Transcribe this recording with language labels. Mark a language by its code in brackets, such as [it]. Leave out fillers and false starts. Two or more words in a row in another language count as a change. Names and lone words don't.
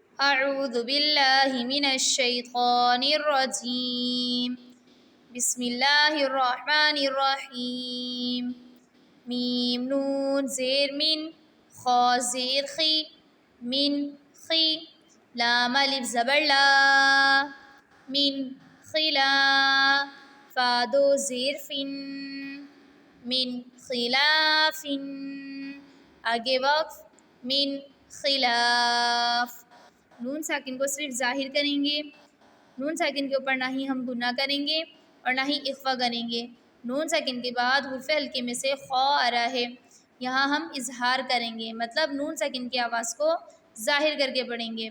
[ar] اعوذ باللہ من الشیطان الرجیم بسم اللہ الرحمن الرحیم [ur] میم نون زیر من خا زیر خی من خی لام الف زبر لا من خلا فا دو زیر فن من خلاف آگے وقف من خلاف نون ساکن کو صرف ظاہر کریں گے، نون ساکن کے اوپر نہ ہی ہم گناہ کریں گے اور نہ ہی اخفا کریں گے۔ نون ساکن کے بعد حرف حلقے میں سے خا آ رہا ہے، یہاں ہم اظہار کریں گے، مطلب نون ساکن کی آواز کو ظاہر کر کے پڑھیں گے۔